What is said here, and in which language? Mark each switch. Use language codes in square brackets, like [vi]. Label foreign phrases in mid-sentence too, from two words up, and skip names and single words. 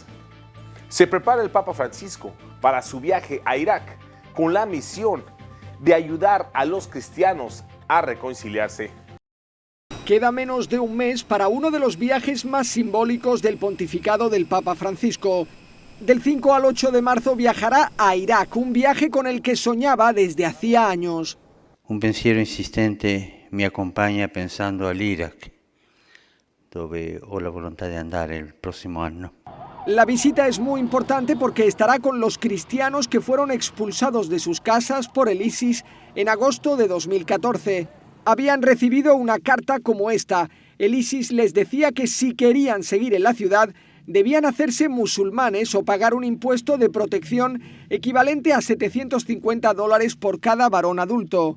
[es] Se prepara el Papa Francisco para su viaje a Irak con la misión de ayudar a los cristianos a reconciliarse. Queda menos de un mes para uno de los viajes más simbólicos del pontificado del Papa Francisco. Del 5 al 8 de marzo viajará a Irak, un viaje con el que soñaba desde hacía años. [it] Un pensiero insistente mi accompagna pensando all'Iraq, dove ho la volontà di andare il prossimo anno. [es] La visita es muy importante porque estará con los cristianos que fueron expulsados de sus casas por el ISIS en agosto de 2014. Habían recibido una carta como esta. El ISIS les decía que si querían seguir en la ciudad, debían hacerse musulmanes o pagar un impuesto de protección equivalente a $750 por cada varón adulto.